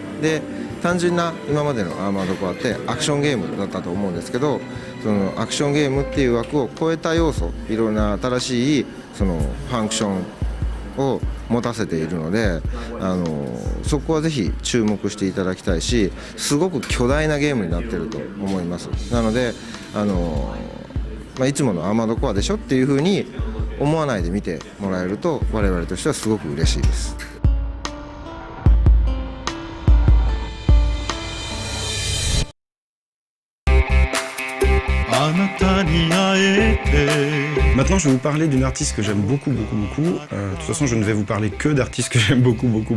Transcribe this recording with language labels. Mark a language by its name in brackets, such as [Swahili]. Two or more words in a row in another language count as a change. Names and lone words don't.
[Japanese] で単純な今までのアーマードコアってアクションゲームだったと思うんですけど、そのアクションゲームっていう枠を超えた要素、いろんな新しいファンクションを持たせているので、そこはぜひ注目していただきたいし、すごく巨大なゲームになってると思います。なのでいつものアーマードコアでしょっていうふうに思わないで見てもらえると我々としてはすごく嬉しいです。 [French] Maintenant, je vais vous parler d'une artiste que j'aime beaucoup. De toute façon, je ne vais vous parler que d'artistes que j'aime beaucoup.